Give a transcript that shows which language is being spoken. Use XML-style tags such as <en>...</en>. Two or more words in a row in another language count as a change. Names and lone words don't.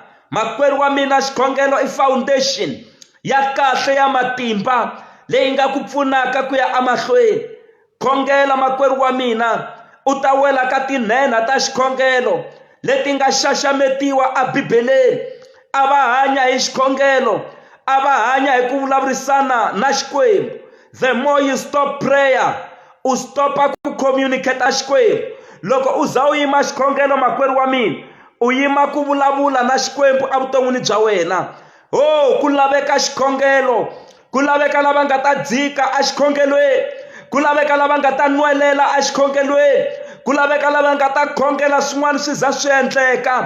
<ts>Makwerhu wa mina, xikhongelo i foundation ya kahle ya matimba leyi nga ku pfunaka ku ya emahlweni. Khongela makwerhu wa mina, u ta wela ka tinhenha ta xikhongelo leti nga xaxametiwa a Bibeleni a va hanya hi xikhongelo, a va hanya hi ku vulavurisana na Xikwembu.</ts> <en>The more you stop prayer,</en> <ts>u stopa ku communicate a Xikwembu. Loko u za u yima xikhongelo makwerhu wa mina, u yima ku vulavula na Xikwembu evuton'wini bya wena. Ku laveka xikhongelo, ku laveka lava nga ta dzika a xikhongelweni, ku laveka lava nga ta nwelela a xikhongelweni, ku laveka lava nga ta khongela swin'wana swi za swi endleka.</ts>